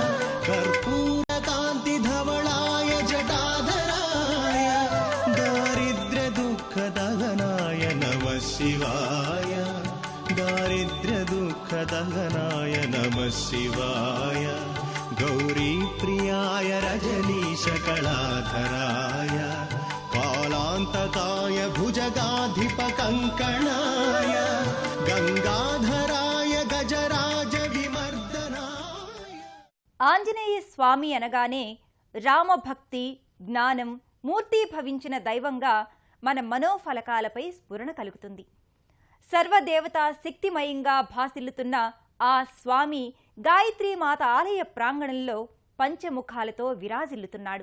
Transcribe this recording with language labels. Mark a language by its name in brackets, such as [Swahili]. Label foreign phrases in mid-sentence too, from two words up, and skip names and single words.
[Sanskrit] कर्पूरकान्तिधवलाय जटाधराय दारिद्र्यदुःखदहनाय नमः शिवाय दारिद्र्यदुःखदहनाय नमः शिवाय गौरीप्रियाय रजनीशकलाधराय कालान्तकाय भुजगाधिपकङ्कणाय गङ्गाधराय गजराज विमर्दनाय. [Telugu] ఆంజనేయ స్వామి అనగానే రామభక్తి, జ్ఞానం మూర్తీభవించిన దైవంగా మన మనోఫలకాలపై స్ఫురణ కలుగుతుంది. సర్వదేవతా శక్తిమయంగా భాసిల్లుతున్న ఆ స్వామి గాయత్రీమాత ఆలయ ప్రాంగణంలో పంచముఖాలతో విరాజిల్లుతున్నాడు.